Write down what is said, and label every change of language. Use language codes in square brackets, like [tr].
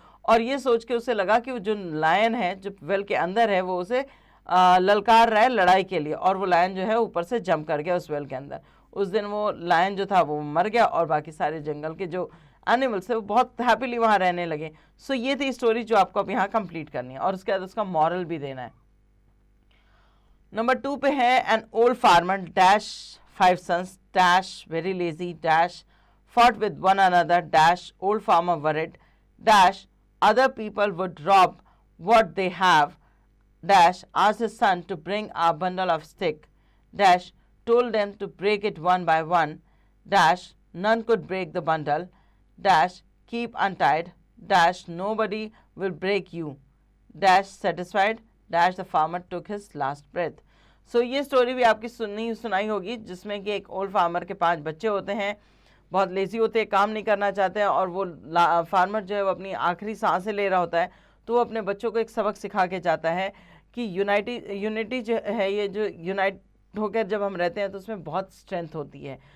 [hi] और ये सोच के उसे लगा कि जो लायन है जो वेल के अंदर है वो उसे ललकार रहा है लड़ाई के लिए, और वो लायन जो है ऊपर से जंप कर गया उस वेल के अंदर। उस दिन वो लायन जो था वो मर गया और बाकी सारे जंगल के जो एनिमल्स है वो बहुत हैप्पीली वहाँ रहने लगे। सो ये थी स्टोरी जो आपको अब यहाँ कंप्लीट करनी है और उसके बाद उसका मॉरल भी देना है। [en] Number 2 पे है an old farmer dash 5 sons dash very lazy dash fought with one another dash old farmer worried dash other people would rob what they have dash asked his son to bring a bundle of stick dash told them to break it one by one dash none could break the bundle dash keep untied dash nobody will break you dash satisfied dash the farmer took his last breath। [hi] सो ये story भी आपकी सुनाई होगी जिसमें कि एक old farmer के 5 बच्चे होते हैं, बहुत लेजी होते हैं, काम नहीं करना चाहते हैं, और वो फार्मर जो है वो अपनी आखिरी सांसें ले रहा होता है तो वो अपने बच्चों को एक सबक सिखा के जाता है कि यूनिटी जो है, ये जो यूनाइट होकर जब हम रहते हैं तो उसमें बहुत स्ट्रेंथ होती है।